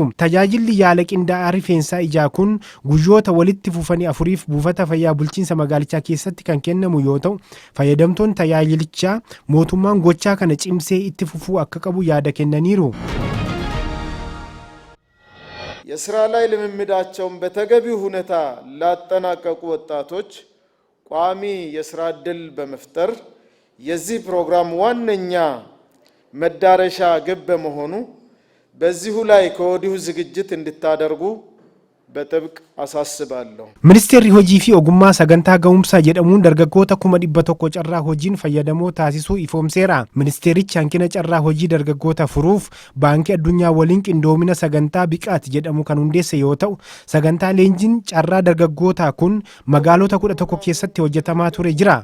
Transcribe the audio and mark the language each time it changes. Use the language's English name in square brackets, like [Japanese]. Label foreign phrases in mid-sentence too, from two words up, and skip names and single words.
[Oromo] Tajaajilli yaala qindaa'aa rifeensaa ijaa kun guyyoota walitti fufanii 4 buufata fayyaa bulchiinsa magaalichaa keessatti kan kennamu yoo ta'u fayyadamtoonni tajaajilichaa mootummaan gochaa kana cimsee itti fufuu akka qabu yaada kennaniiru. [Amharic] የስራ ላይ ልምምዳቸውን በተገቢው ሁኔታ ላጠናቀቁ ወጣቶች ቋሚ የስራ ዕድል በመፍጠር የዚህ ፕሮግራም ዋነኛ መዳረሻ ግብ በመሆኑ በዚሁ ላይ ከወዲሁ ዝግጅት እንድታደርጉ በጥብቅ አሳስባለሁ። [Oromo] Ministeerri hojii fi ogummaa sagantaa ga'umsaa jedhamuun dargaggoota 100,000 carraa hojiin fayyadamoo taasisuu ifoomseera. Ministeerichi hanqina carraa hojii dargaggoota furuuf baankii addunyaa waliin qindoomina sagantaa biqaati jedhamu kan hundeesse yoo ta'u, sagantaa leenjiin carraa dargaggootaa kun magaalota 11 keessatti hojjetamaa ture jira.